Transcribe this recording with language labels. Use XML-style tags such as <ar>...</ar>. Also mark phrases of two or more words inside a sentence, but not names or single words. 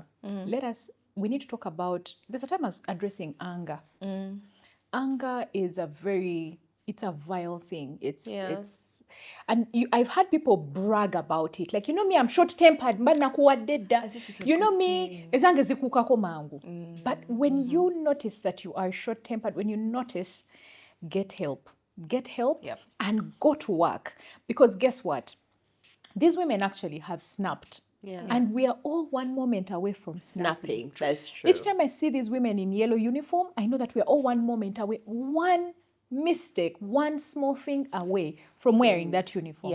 <en>We need to talk about. There's a time I was addressing anger. Anger is it's a vile thing. And I've had people brag about it. Like, me, I'm short-tempered. As if it's a You know good me,</en> <lg>ezange zikukako mangu.</lg> <en>But when you notice that you are short-tempered, when you notice, get help. Get help Yep. and go to work. Because guess what? These women actually have snapped. Yeah. And we are all one moment away from Snapping. That's true. Each time I see these women in yellow uniform, I know that we are all one moment away, one mistake, one small thing away from wearing that uniform.</en>